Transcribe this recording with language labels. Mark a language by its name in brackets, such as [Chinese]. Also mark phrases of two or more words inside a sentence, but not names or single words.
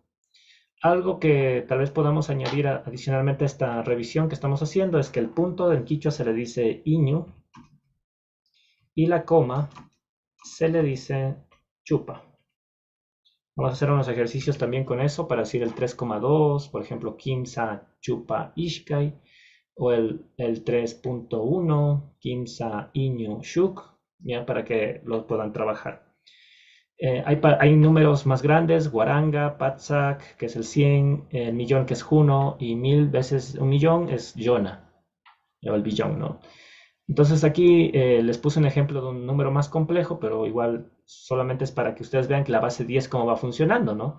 [Spanish] Algo que tal vez podamos añadir adicionalmente a esta revisión que estamos haciendo es que el punto en quichua se le dice iñu y la coma se le dice chupa. Vamos a hacer unos ejercicios también con eso para decir el 3,2, por ejemplo, [Quechua] kimsa chupa ishkai, [Spanish] o el 3,1, [Quechua] kimsa iñu shuk, [Spanish] ya para que los puedan trabajar. Hay números más grandes, [Quechua] guaranga, patsak, [Spanish] que es el 100, el millón, que es juno, y 1000 veces un millón es yona, o el billón, ¿no? Entonces aquí les puse un ejemplo de un número más complejo, pero igual solamente es para que ustedes vean que la base 10 cómo va funcionando, ¿no?